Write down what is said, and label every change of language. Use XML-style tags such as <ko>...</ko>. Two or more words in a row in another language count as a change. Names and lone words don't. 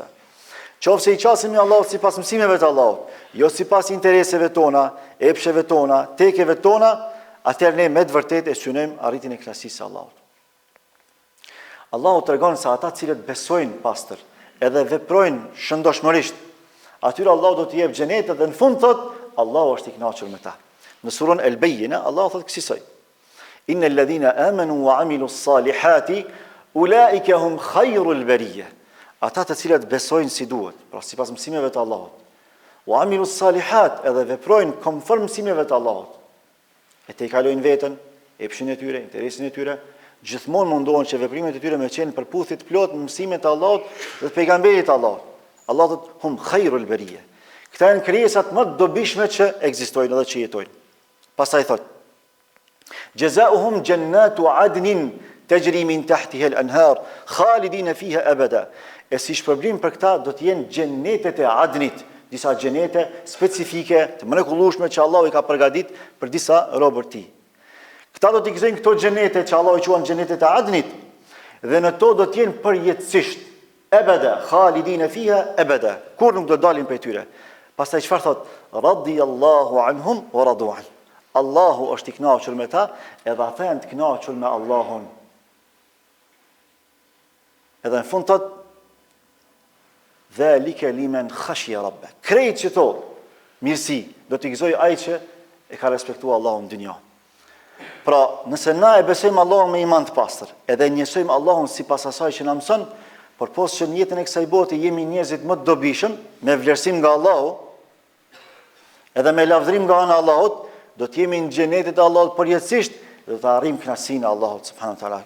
<sq>Qofse i qasim i Allahut sipas mësimeve të Allahut, jo sipas intereseve tona, epsheve tona, tekeve tona, atëherë ne me të vërtetë e synojmë arritjen e kënaqësisë së Allahut. Allahu tregon se ata cilët besojnë pastër, edhe veprojnë shëndoshmërisht, atyre Allahu do t'i jep xhenetin dhe në fund thot Allahu është i kënaqur me ta. Në surën El-Bayyina Allahu thot kësaj:</sq> <ar>إن الذين آمنوا وعملوا الصالحات أولئك هم خير البرية.</ar> <sq>Ata të cilët besojnë si duhet, pra sipas mësimeve të Allahut,</sq> <ar>وعملوا الصالحات,</ar> <sq>edhe veprojnë konform mësimeve të Allahut, e te i kalojnë veten, epshin e tyre, interesin e tyre, gjithmonë mundohen që veprimet e tyre me qenë përputhje të plot në mësimet e Allahut dhe të pejgamberit të Allahut. Allahu thot</sq> <ar>هم خير البرية.</ar> <sq>Këta janë krijesat më të dobishme që ekzistojnë edhe që jetojnë. Pastaj thot:</sq> <ar>جزاؤهم جنات عدن تجري من تحتها الأنهار خالدين فيها أبدا.</ar> <sq>E si shpërblim për këta do të jenë xhenetet e Adnit, disa xhenete specifike të mrekullueshme që Allahu i ka përgatitur për disa robër të tij. Këta do t'i gëzojnë këto xhenete që Allahu i quan xhenetet e Adnit, dhe në to do të jenë përjetësisht,</sq> <ar>أبدا خالدين فيها أبدا,</ar> <sq>kur nuk do dalin prej tyre. Pastaj çfarë thot?</sq> <ar>رضي الله عنهم ورضوا عن.</ar> <sq>Allahu është i kënaqur me ta, edhe ata janë të kënaqur me Allahun. Edhe në fund thot:</sq> <ar>ذلك لمن خشي ربه.</ar> <sq>Krejt që thot mirësi do t'i gëzoj ai që e ka respektuar Allahun në dynjë. Pra, nëse na e besojmë Allahun me iman të pastër, edhe njësojmë Allahun sipas asaj që na mëson, por posë që në jetën e kësaj bote jemi njerëzit më të dobishëm, me vlerësim nga Allahu, edhe me lavdërim nga ana e Allahut, do të jemi në xhenetet e Allahut përjetësisht, dhe do të arrijmë kënaqësinë e Allahut</sq> <ar>سبحانه وتعالى.</ar>